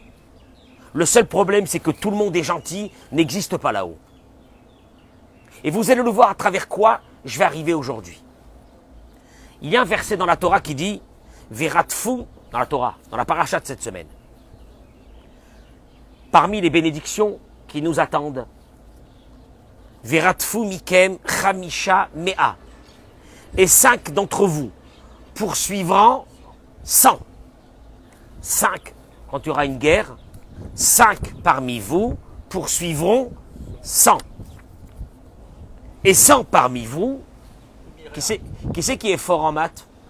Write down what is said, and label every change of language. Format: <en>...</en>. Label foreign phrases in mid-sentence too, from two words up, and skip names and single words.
<fr>Le seul problème, c'est que tout le monde est gentil n'existe pas là-haut. Et vous allez le voir à travers quoi je vais arriver aujourd'hui. Il y a un verset dans la Torah qui dit Veratfu, dans la Torah, dans la paracha de cette semaine. Parmi les bénédictions qui nous attendent,</fr> <he>ורדפו מכם חמישה מאה.</he> <fr>Et 5 d'entre vous poursuivront 100. 5, quand il y aura une guerre, 5 parmi vous poursuivront 100. Et 100 parmi vous, qui c'est qui est fort en maths?</fr>